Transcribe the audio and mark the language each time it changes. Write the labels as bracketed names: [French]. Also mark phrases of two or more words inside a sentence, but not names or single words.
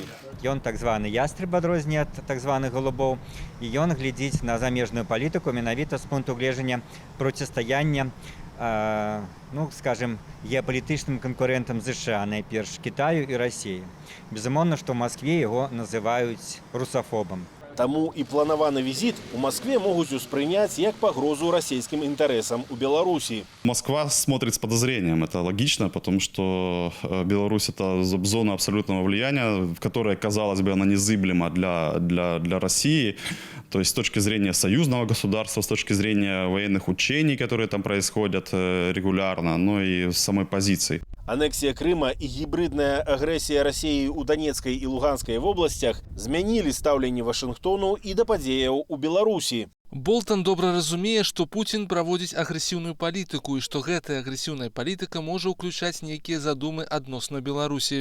[Belarusian] Ён так званы ястреб адрозненне ад так званых голубоў, і ён глядзіць на замежную палітыку менавіта з пункту гледжання процістаяння, скажем, геапалітычным канкурэнтам США, найперш Кітаю і Расіі. Безумоўна, што ў Маскве яго называюць русафобам. Таму і планаваны візіт у Москве могуць успрыняць як пагрозу расійскім інтарэсам у Беларусі. [Russian] Москва смотрит с подозрением, это логично, потому что Беларусь – это зона абсолютного влияния, которая, казалось бы, она незыблема для России. То есть с точки зрения союзного государства, с точки зрения военных учений, которые там происходят регулярно, но и самой позиции. [Belarusian] Анексія Крыма і гібридная агрэсія Расіі ў Донецкай і Луганскай вобласцях змянілі стаўленне Вашынгтону і да падзеяў у Беларусі. Болтон добра разумее, што Пуцін праводзіць агрэсіўную палітыку і што гэтая агрэсіўная палітыка можа ўключаць нейкія задумы адносна Беларусі.